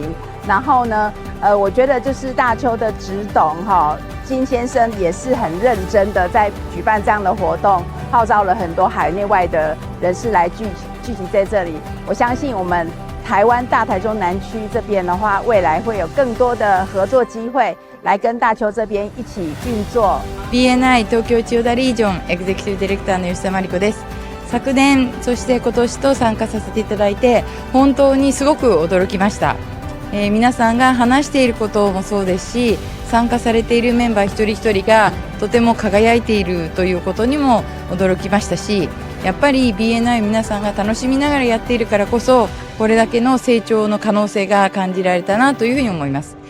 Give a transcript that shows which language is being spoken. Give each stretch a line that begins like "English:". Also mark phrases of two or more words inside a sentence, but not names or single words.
Chinese: 然后呢，我觉得就是大邱的执董哈金先生也是很认真的在举办这样的活动，号召了很多海内外的人士来聚集在这里。我相信我们台湾大台中南区这边的话，未来会有更多的合作機会来跟大邱这边一起運作。
Japanese: B&I 東京千代田リージョンエグゼクティブディレクターの吉田真理子です。昨年そして今年と参加させていただいて本当にすごく驚きました。皆さんが話していることもそうですし、参加されているメンバー一人一人がとても輝いているということにも驚きましたし、やっぱり B&I 皆さんが楽しみながらやっているからこそこれだけの成長の可能性が感じられたなというふうに思います。